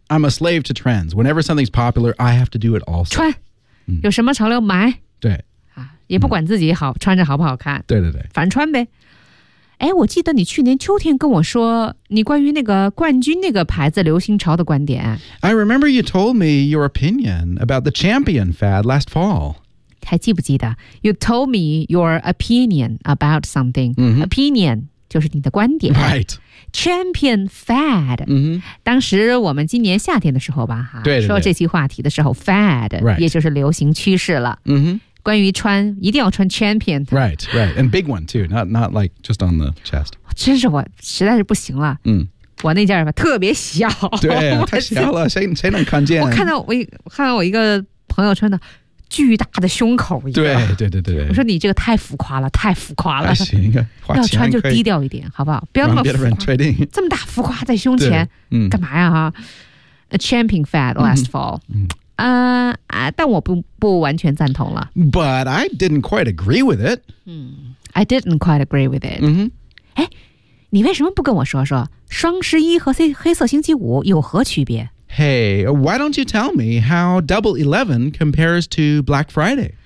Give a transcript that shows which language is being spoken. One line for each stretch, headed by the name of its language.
English: Yeah, I'm a slave to trends. Whenever something's popular, I have to do it also.
Chinese: 穿，有什么潮流买。对。啊，也不管自己好、穿着好不好看。对对对。反穿呗。哎，我记得你去年秋天跟我说你关于那个冠军那个牌子流行潮的观点。
English: I remember you told me your opinion about the champion fad last fall.
Chinese: 还记不记得
English: ?You told me your opinion about something.、 Mm-hmm.
Chinese: Opinion. 就是你的观点
English: ，Right? Champion fad.、 Mm-hmm.
Chinese: 当时我们今年夏天的时候吧，哈，对，说这期话题的时候 ，fad、
English: right.
Chinese: 也就是流行趋势了。嗯、mm-hmm. 关于穿，一定要穿 champion。
English: Right, right, and big one too. Not like just on the chest.
Chinese: 真是我实在是不行了。嗯、mm.。我那件儿吧特别小。对、啊，太小了，谁能看见？我看到我一个朋友穿的。巨大的胸口一个，对对对对，我说你这个太浮夸了，太浮夸了。行，要穿就低调一点，好不好？不要那么别的人确定这么大浮夸在胸前，嗯、干嘛呀？哈 ，
English: A champion fad last fall，
Chinese: 但我不完全赞同了。
English: But I didn't quite agree with it. I didn't quite agree with it. 嗯哼，
Chinese: 哎，你为什么不跟我说双十一和黑色星期五有何区别？
English: Hey, why don't you tell me how Double 11 compares to Black Friday?